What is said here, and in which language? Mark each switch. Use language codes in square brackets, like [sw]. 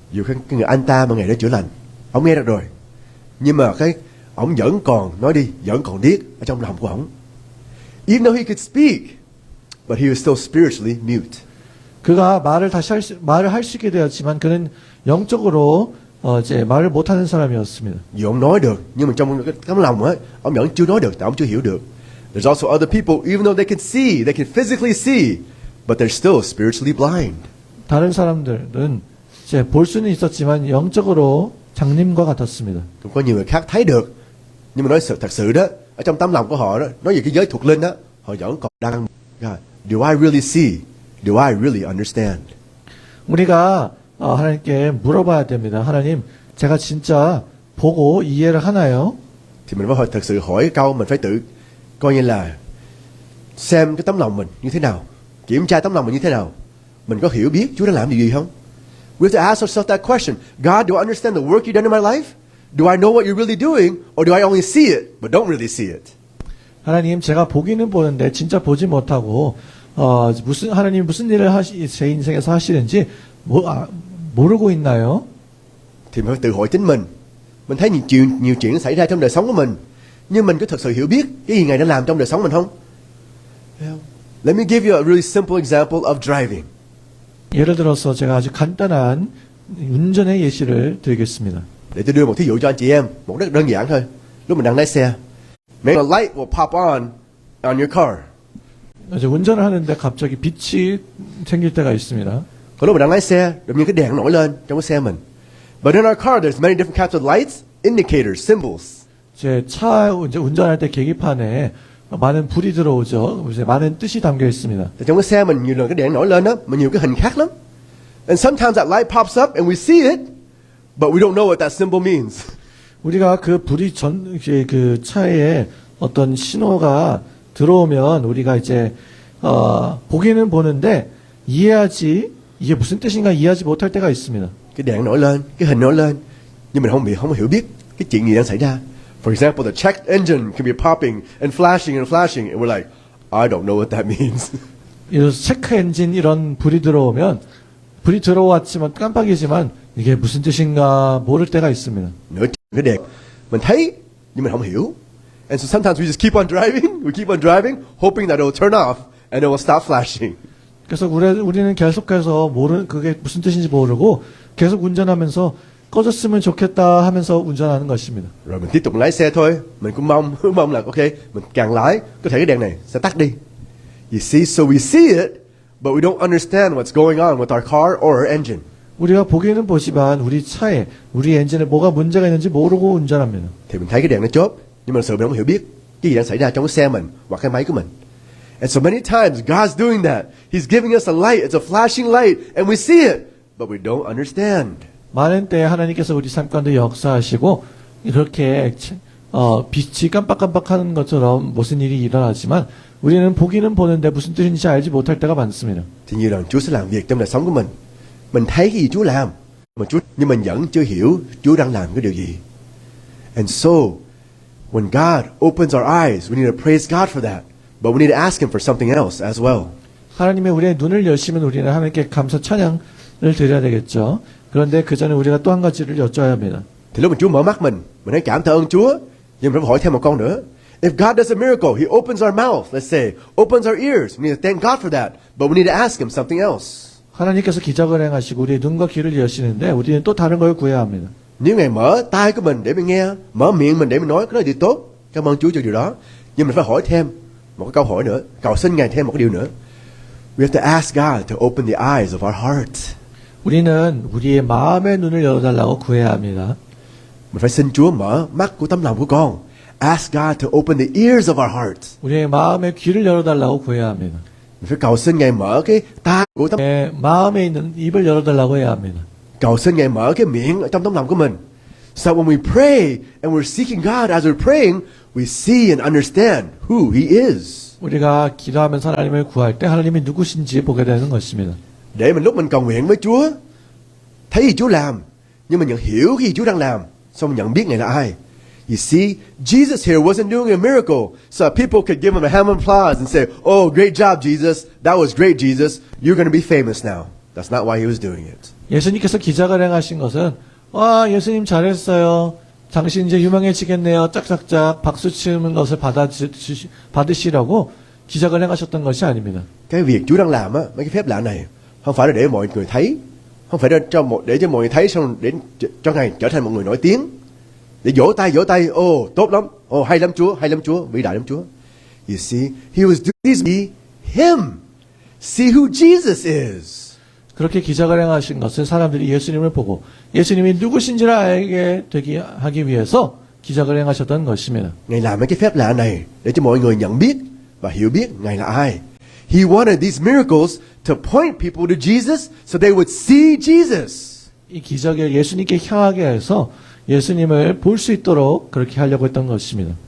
[vi] Dù cái người anh ta mà Ngài đã chữa lành, ông nghe được rồi, nhưng mà ông vẫn còn nói đi, vẫn còn điếc ở trong lòng của ông. [en] Even though he could speak, but he was still spiritually mute. [ko] 그가 말을 할 수 있게 되었지만 그는 영적으로 말을 못하는 사람이었습니다. [vi] Dù ông nói được, nhưng mà trong cái tấm lòng á, ông vẫn chưa nói được, tại ông chưa hiểu được. [en] There's also other people, even though they can see, they can physically see, but they're still spiritually blind. [ko] 다른 사람들은 볼 수는 있었지만 영적으로 장님과 같았습니다. [vi] Cũng có nhiều người khác thấy được, nhưng mà nói thật sự đó, ở trong tấm lòng của họ đó, nói về cái giới thuộc linh đó, họ vẫn còn đang. [en] God, do I really see? Do I really understand? [ko] 우리가 하나님께 물어봐야 됩니다. 하나님, 제가 진짜 보고 이해를 하나요? [vi] Thì mình phải thật sự hỏi câu, mình phải tự coi như là xem cái tấm lòng mình như thế nào, kiểm tra tấm lòng mình như thế nào, mình có hiểu biết Chúa đang làm gì không? [en] We have to ask ourselves that question. God, do I understand the work you've done in my life? Do I know what you're really doing, or do I only see it but don't really see it? [ko] 하나님, 제가 보기는 보는데 진짜 보지 못하고 하나님 무슨 일을 제 인생에서 하시는지 모르고 있나요? [vi] Thì mình phải tự hỏi chính mình. Mình thấy nhiều chuyện xảy ra trong đời sống của mình, nhưng mình có thật sự hiểu biết cái gì Ngài đã làm trong đời sống mình không? [en] Let me give you a really simple example of driving. [ko] 예를 들어서 제가 아주 간단한 운전의 예시를 드리겠습니다. [vi] Để tôi đưa một thí dụ cho anh chị em, một rất đơn giản thôi. Lúc mình đang lái xe, [en] maybe a light will pop on your car. [ko] 이제 운전을 하는데 갑자기 빛이 생길 때가 있습니다. [vi] Có lúc mình đang lái xe, đột nhiên cái đèn nổi lên trong cái xe mình. [en] But in our car, there's many different kinds of lights, indicators, symbols. [ko] 제 차 이제 운전할 때 계기판에 많은 불이 들어오죠. 이제 많은 뜻이 담겨 있습니다. [vi] Thì trong cái xe mình nhiều lần cái đèn nổi lên đó, mà nhiều cái hình khác lắm. [en] And sometimes that light pops up and we see it, but we don't know what that symbol means. [ko] 우리가 그 불이 이제 그 차에 어떤 신호가 들어오면 우리가 이제 보기는 보는데 이해하지 이게 무슨 뜻인가 이해하지 못할 때가 있습니다. [vi] Cái đèn nổi lên, cái hình nổi lên, nhưng mình không hiểu biết cái chuyện gì đang xảy ra. [en] For example, the check engine can be popping and flashing, and we're like, I don't know what that means. [ko] 이 체크 엔진 이런 불이 들어오면 불이 들어왔지만 깜빡이지만 이게 무슨 뜻인가 모를 때가 있습니다. [vi] Nữa cái đèn mình thấy nhưng mình không hiểu. [en] And so sometimes we just keep on driving, hoping that it will turn off and it will stop flashing. [ko] 그래서 우리는 계속해서 그게 무슨 뜻인지 모르고 계속 운전하면서 꺼졌으면 좋겠다 하면서 운전하는 것입니다. [vi] Rồi mình tiếp tục lái xe thôi. Mình cũng mong là ok, mình càng lái có thể cái đèn này sẽ tắt đi. [en] You see, so we see it, but we don't understand what's going on with our car or our engine. [ko] 우리가 보기는 보지만 우리 차에 우리 엔진에 뭐가 문제가 있는지 모르고 운전합니다. [vi] Thì mình thấy cái đèn nó chớp, nhưng mà thực sự mình không hiểu biết cái gì đang xảy ra trong cái xe mình hoặc cái máy của mình. [en] And so many times God's doing that. He's giving us a light. It's a flashing light, and we see it, but we don't understand. [ko] 많은 때에 하나님께서 우리 삶 가운데 역사하시고 그렇게 빛이 깜빡깜빡하는 것처럼 무슨 일이 일어나지만 우리는 보기는 보는데 무슨 뜻인지 알지 못할 때가 많습니다. [vi] Thì nhiều lần Chúa sẽ làm việc trong đời sống của mình. Mình thấy cái gì Chúa làm, nhưng mình vẫn chưa hiểu Chúa đang làm cái điều gì. [en] And so, when God opens our eyes, we need to praise God for that. But we need to ask Him for something else as well. [ko] 하나님의 우리의 눈을 여시면 우리는 하나님께 감사 찬양을 드려야 되겠죠. 그런데 그 전에 우리가 또 한 가지를 여쭤야 합니다. [vi] Thì lúc mà Chúa mở mắt mình hãy cảm tạ ơn Chúa. Nhưng mình phải hỏi thêm một câu nữa. [en] If God does a miracle, He opens our mouth, let's say, opens our ears. We need to thank God for that. But we need to ask Him something else. [ko] 하나님께서 기적을 행하시고 우리의 눈과 귀를 여시는데 우리는 또 다른 걸 구해야 합니다. [vi] Nếu Ngài mở tai của mình để mình nghe, mở miệng mình để mình nói, cái đó là điều tốt. Cảm ơn Chúa cho điều đó. Nhưng mình phải hỏi thêm một cái câu hỏi nữa, cầu xin Ngài thêm một cái điều nữa. [en] We have to ask God to open the eyes of our heart. [ko] 우리는 우리의 마음의 눈을 열어달라고 구해야 합니다. [vi] Mình phải xin Chúa mở mắt của tấm lòng của con. [en] Ask God to open the ears of our hearts. [ko] 우리의 마음의 귀를 열어달라고 구해야 합니다. [vi] Mình phải cầu xin Ngài mở cái tai của tấm, [ko] 마음에 있는 입을 열어달라고 해야 합니다. [vi] cầu xin Ngài mở cái miệng ở trong tấm lòng của mình. [en] So when we pray and we're seeking God as we're praying, we see and understand who He is. [ko] 우리가 기도하면서 하나님을 구할 때 하나님이 누구신지 보게 되는 것입니다. [vi] Để mình lúc mình cầu nguyện với Chúa, thấy gì Chúa làm, nhưng mình nhận hiểu cái gì Chúa đang làm, xong mình nhận biết Ngài là ai. [en] You see, Jesus here wasn't doing a miracle, so people could give Him a hand of applause and say, "Oh, great job, Jesus. That was great, Jesus. You're going to be famous now." That's not why He was doing it. [ko] 예수님께서 기적을 행하신 것은 와 예수님 잘했어요. 당신 이제 유명해지겠네요. 짝짝짝 박수 치는 것을 받으시라고 기적을 행하셨던 것이 아닙니다. [vi] Cái việc Chúa đang làm á, mấy cái phép lạ này, không phải là để mọi người thấy, không phải để cho mọi người thấy xong để cho Ngài trở thành một người nổi tiếng, để vỗ tay, tốt lắm, hay lắm Chúa, vĩ đại lắm Chúa. [en] You see, He was doing this to be Him. See who Jesus is. [ko] 그렇게 기적을 행하신 것은 사람들이 예수님을 보고 예수님이 누구신지를 알게 되게 하기 위해서 기적을 행하셨던 것입니다. [vi] Ngài làm mấy cái phép lạ này để cho mọi người nhận biết và hiểu biết Ngài là ai. [en] He wanted these miracles to point people to Jesus so they would see Jesus. [ko] 이 기적을 예수님께 향하게 해서 예수님을 볼 수 있도록 그렇게 하려고 했던 것입니다.